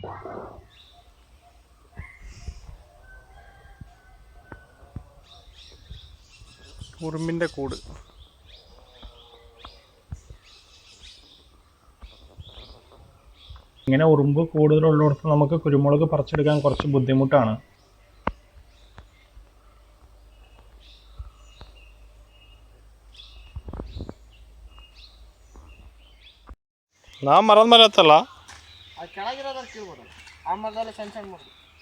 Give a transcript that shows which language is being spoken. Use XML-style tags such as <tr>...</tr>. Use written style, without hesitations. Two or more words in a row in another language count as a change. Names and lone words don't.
<ml>ഉറുമ്പിൻ്റെ കൂട്. ഇങ്ങനെ ഉറുമ്പ് കൂടുതലുള്ളിടത്ത് നമുക്ക് കുരുമുളക് പറിച്ചെടുക്കാൻ കുറച്ച് ബുദ്ധിമുട്ടാണ്.</ml> <kn>ನಾವು ಮರದ ಮೇಲೆ ಹತ್ತಲ್ಲ, ಕೆಳಗಿರೋದ್ರ ಕೀಳ್ಬೋದು. ಆ ಮರದಲ್ಲಿ ಸಣ್ಣ ಸಣ್ಣ ಮರ.</kn>